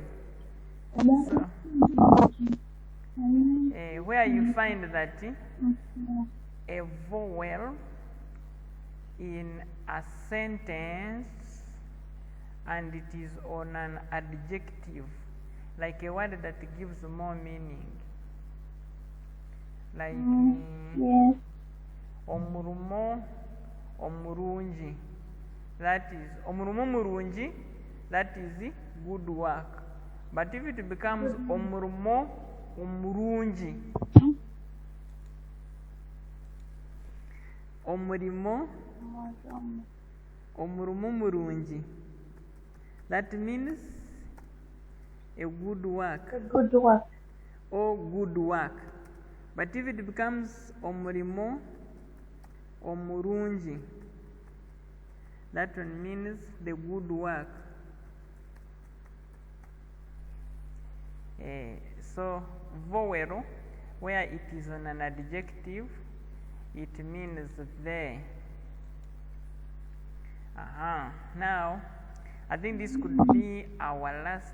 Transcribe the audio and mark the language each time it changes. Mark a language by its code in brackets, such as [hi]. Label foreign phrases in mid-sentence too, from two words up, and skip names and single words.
[en] So, where you find that a vowel in a sentence and it is on an adjective, like a word that gives more meaning. Like Yes. [nyn] omurumo omurungi. [en] That is [nyn] omurumo murungi, [en] that is good work. But if it becomes [nyn] omurumo omurungi, omurumo murungi, [en] that means a good work. A good work. or good work. But if it becomes [nyn] omurimo, omurungi, [en] that one means the good work. So vowel, where it is on an adjective, it means the. Now, I think this could be our last.